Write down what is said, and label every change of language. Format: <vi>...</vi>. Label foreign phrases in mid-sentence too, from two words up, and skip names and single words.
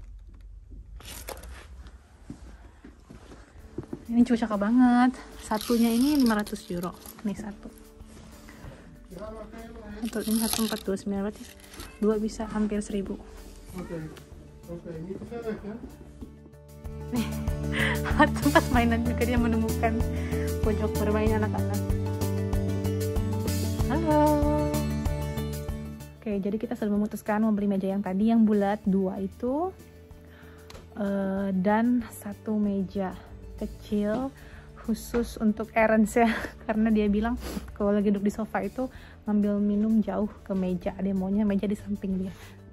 <id>Ini cocok banget. Satunya ini 500 euro. Nih satu. Untuk ini 1429, berarti dua bisa hampir 1000.</id> <nl>Oke, ini te ver weg,</nl> <id>ya? Nih, tempat mainan juga dia menemukan pojok bermain anak-anak. Halo. Oke, jadi kita sudah memutuskan mau beli meja yang tadi yang bulat 2 itu, dan satu meja kecil khusus untuk errands ya, karena dia bilang kalau lagi duduk di sofa itu ngambil minum jauh ke meja, dia maunya meja di samping dia.</id>